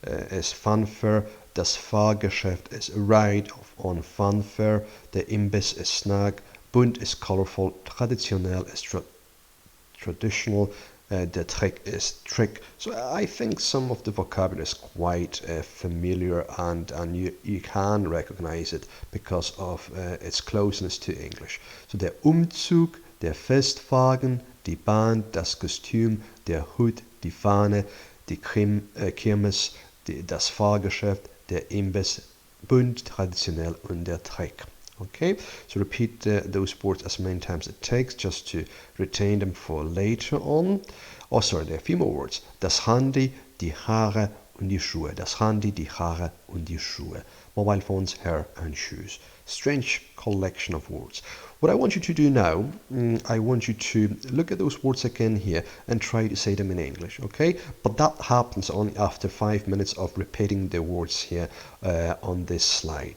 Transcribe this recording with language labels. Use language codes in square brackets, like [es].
[en] is fanfare, das Fahrgeschäft is ride on fanfare, der Imbiss is snack, bunt is colorful, traditionell is traditional, the trick is trick. So I think some of the vocabulary is quite familiar, and you can recognize it because of its closeness to English. [de] So der Umzug, der Festwagen, die Band, das Kostüm, der Hut, die Fahne, die Kirmes, das Fahrgeschäft, der Imbiss, bunt, traditionell, und der Trick. [en] Okay, so repeat those words as many times as it takes, just to retain them for later on. Oh, sorry, there are a few more words. [de] Das Handy, die Haare und die Schuhe. Das Handy, die Haare und die Schuhe. [en] Mobile phones, hair and shoes. Strange collection of words. What I want you to do now, I want you to look at those words again here and try to say them in English, okay? But that happens only after 5 minutes of repeating the words here on this slide.